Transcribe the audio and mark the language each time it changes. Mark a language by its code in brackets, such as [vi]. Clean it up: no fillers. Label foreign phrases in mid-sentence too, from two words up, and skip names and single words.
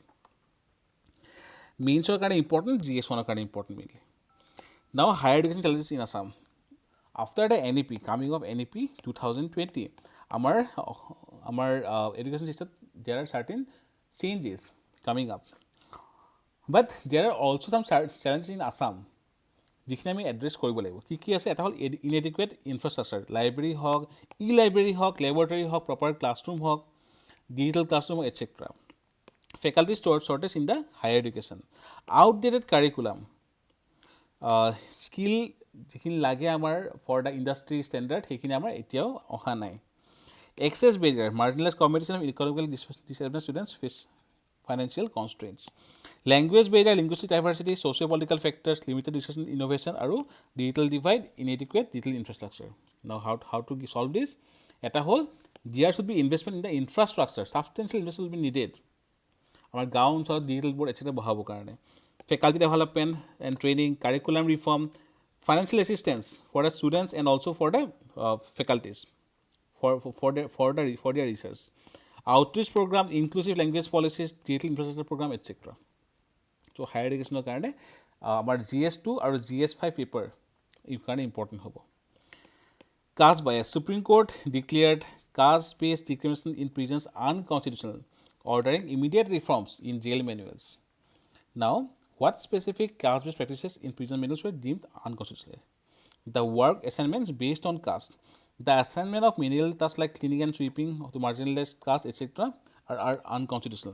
[en] Means are kind of important, GS1 are kind of important mainly. Now, higher education challenges in Assam. After the NEP, coming of NEP 2020, our education system, there are certain changes coming up. But there are also some challenges in Assam, [as] যিখিনি আমি এড্ৰেছ কৰিব লাগিব. কি আছে? এটা হ'ল [en] inadequate infrastructure, [as] লাইব্ৰেৰী হওক, লাইব্ৰেৰী হওক, লেবৰেটৰী হওক, [en] proper classroom [as] হওক, [en] digital classroom, [as] এটচেট্ৰা. [en] Faculty shortage in the higher education. Outdated curriculum. Skill [as] যিখিনি লাগে আমাৰ [en] for the industry standard, [as] সেইখিনি আমাৰ এতিয়াও অহা নাই. [en] Access barrier. Marginalized communities of economically disadvantaged students face financial constraints. Language barrier, linguistic diversity, socio-political factors, limited research and innovation, আৰু digital divide, inadequate digital infrastructure. Now, how to solve this? [as] এটা হ'ল, [en] there should be investment in the infrastructure. Substantial investment will be needed. [as] আমাৰ গাঁও অঞ্চলত [en] digital board [as] এটচেট্ৰা বহাবৰ কাৰণে. [en] Faculty development and training, curriculum reform, financial assistance for the students and also for the faculties for their research. Outreach program, inclusive language policies, digital infrastructure program, etc. So higher education [as] কাৰণে আমাৰ GS2 আৰু GS5 পেপাৰ এই কাৰণে ইম্পৰ্টেণ্ট হ'ব. [en] Caste bias. Supreme Court declared caste-based discrimination in prisons unconstitutional, ordering immediate reforms in jail manuals. Now, what specific caste-based practices in prison manuals were deemed unconstitutional? The work assignments based on caste. The assignment of menial tasks like cleaning and sweeping to marginalized caste, etc., are unconstitutional.